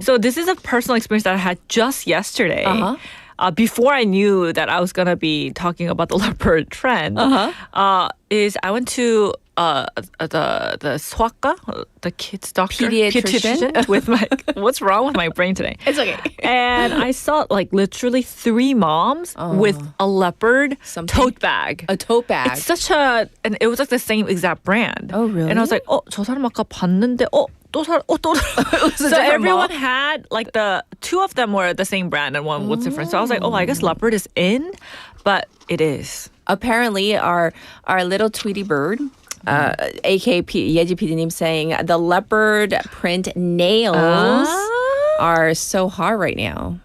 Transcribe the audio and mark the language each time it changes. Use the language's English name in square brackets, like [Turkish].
[English] So this is a personal experience that I had just yesterday. Before I knew that I was going to be talking about the leopard trend, is I went to the swaka, the kids doctor, Pediatrician? with my, what's wrong with my brain today? It's okay. And I saw like literally 3 moms with a leopard tote bag. A tote bag. It's such and it was like the same exact brand. Oh, really? And I was like, [Korean] 저 사람 아까 봤는데, 또 살. [English] So everyone had like the 2 of them were the same brand and one was different. So I was like, I guess leopard is in, but it is. Apparently, our little Tweety bird, aka 예지 PD님, saying the leopard print nails are so hot right now.